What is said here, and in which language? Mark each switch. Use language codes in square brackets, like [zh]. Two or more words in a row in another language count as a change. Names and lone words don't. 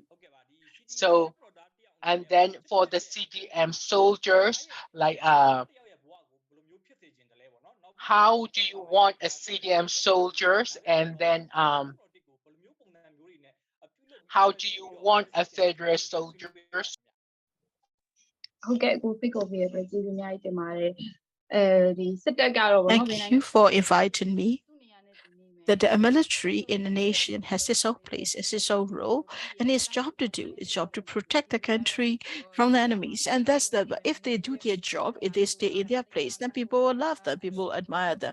[en] So, and then for the CDM soldiers, like how do you want a CDM soldiers, and then how do you want a federal soldiers? [my] ဟုတ်ကဲ့ကိုဖိတ်ခေါ်ပေးရတဲ့ကျေးဇူးအများကြီးတင်ပါတယ်ဒီစစ်တပ်ကတော့ဗောနော် [en] Thank you for inviting me. That the military in a nation has its own place, has its own role, and its job to do, its job to protect the country from the enemies. And that's the, if they do their job, if they stay in their place, then people will love them, people will admire them.